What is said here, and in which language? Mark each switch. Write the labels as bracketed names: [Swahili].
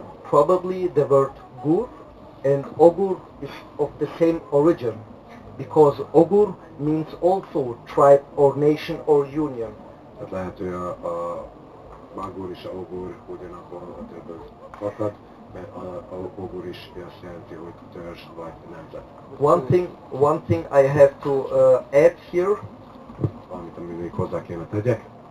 [English] Probably the word Gur and Ogur is of the same origin, because Ogur means also tribe or nation or union. [Hungarian] Tehát lehet, hogy a magur és a ogur ugyanabból a többől fakad, mert a ogur is azt jelenti, hogy törzs vagy nemzet. [English] One thing I have to add here, [Hungarian] Valamit, amit még hozzá kéne tegyek.